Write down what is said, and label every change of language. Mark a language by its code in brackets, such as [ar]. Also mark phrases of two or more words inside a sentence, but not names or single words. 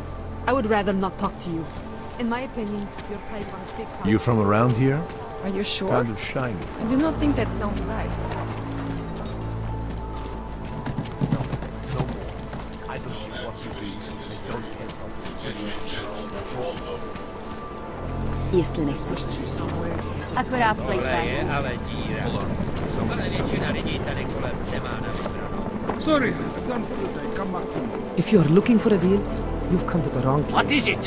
[en] I would rather not talk to you. In my opinion, you're playing on a big card. You from around here? Are you sure? Kind of shiny. I do not think that sounds right. No more. I don't know what you do. I don't care about [cs] Jestli nechceš. Akorát play [en] Sorry, I'm done for the day. Come back tomorrow. If you're looking for a deal, you've come to the wrong place. What is it?